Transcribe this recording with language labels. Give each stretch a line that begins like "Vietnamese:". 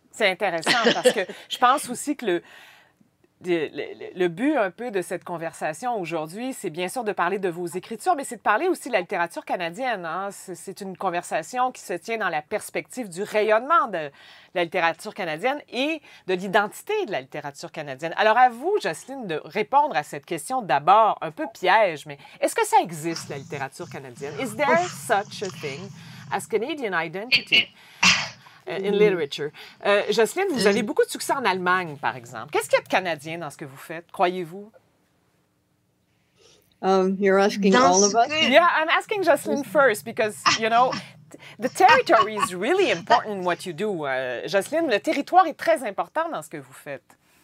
French: C'est intéressant parce que je pense aussi que le but un peu de cette conversation aujourd'hui, c'est bien sûr de parler de vos écritures, mais c'est de parler aussi de la littérature canadienne. Hein? C'est une conversation qui se tient dans la perspective du rayonnement de la littérature canadienne et de l'identité de la littérature canadienne. Alors à vous, Jocelyne, de répondre à cette question d'abord un peu piège, mais est-ce que ça existe, la littérature canadienne?
English: Is there such a thing as Canadian identity? In literature.
French: Jocelyne, vous avez beaucoup de succès en Allemagne, par exemple. Qu'est-ce qu'il y a de canadien dans ce que vous faites, croyez-vous?
English: You're asking all of us? Yeah, I'm asking Jocelyne first because, you know, the territory is really important in what you do. Jocelyne,
French: le territoire est très important dans ce que vous faites.